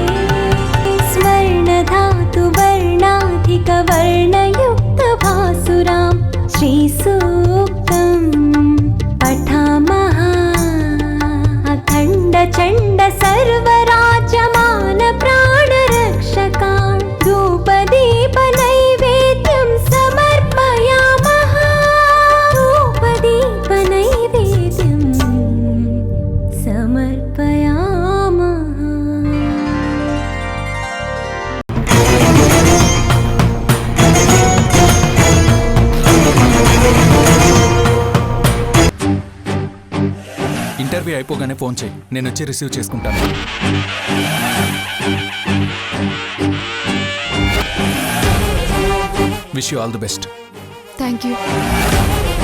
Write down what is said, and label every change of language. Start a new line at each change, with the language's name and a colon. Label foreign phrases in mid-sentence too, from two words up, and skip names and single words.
Sanskrit: स्वर्णधातुवर्णाधिकवर्णयुक्तभासुरां श्रीसूक्तं पठामः अखण्डचण्ड सर्वराज्यमान प्राणरक्षकान् धूपदीपनैवेद्यं समर्पयामः धूपदीपनैवेद्यं समर्पयामः
Telugu: ఇంటర్వ్యూ అయిపోగానే ఫోన్ చేయి, నేను వచ్చి రిసీవ్ చేసుకుంటాను.
English: wish you all the best. thank you.